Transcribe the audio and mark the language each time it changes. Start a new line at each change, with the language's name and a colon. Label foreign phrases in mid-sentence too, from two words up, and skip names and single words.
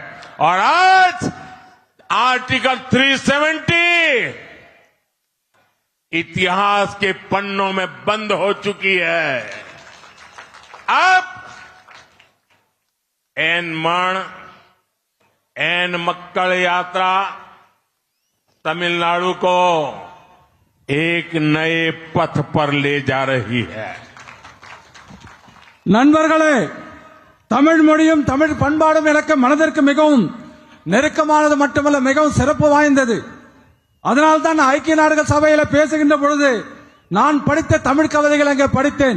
Hindi: और आज आर्टिकल 370 इतिहास के पन्नों में बंद हो चुकी है। अब एन मक्कल यात्रा तमिलनाडु को एक नए पथ पर ले जा रही है।
Tamil: நண்பர்களே, தமிழ் மொழியும் தமிழ் பண்பாடும் எனக்கு மனதிற்கு மிகவும் நெருக்கமானது மட்டுமல்ல, மிகவும் சிறப்பு வாய்ந்தது. அதனால்தான் ஐக்கிய நாடுகள் சபையில பேசுகின்ற பொழுது நான் படித்த தமிழ் கவிதைகள் அங்கே படித்தேன்.